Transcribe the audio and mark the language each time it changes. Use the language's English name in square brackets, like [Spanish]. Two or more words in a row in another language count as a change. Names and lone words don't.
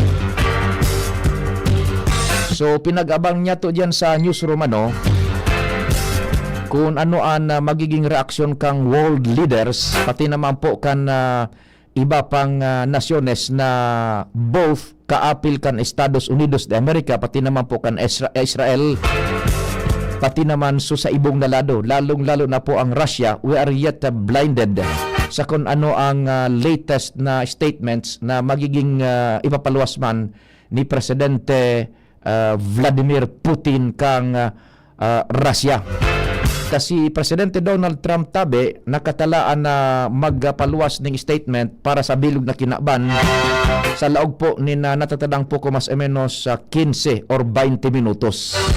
[Bikol] So pinag-abang niya to dyan sa newsroom kung ano ang magiging reaksyon kang [English] world leaders, [Bikol] pati naman po kan iba pang nasyones na both kaapil kan Estados Unidos de Amerika, pati naman po kan Israel, pati naman sa ibong nalado, lalong-lalo na po ang Russia. [English] We are yet blinded [Bikol] sa kung ano ang latest na statements na magiging ipapaluwas man ni Presidente Vladimir Putin kang Russia. Ta si Presidente Donald Trump tabi nakatalaan na magpaluwas ning statement para sa bilog na kinaban sa laog po ni na natatadang po ko mas o menos 15 or 20 minutos.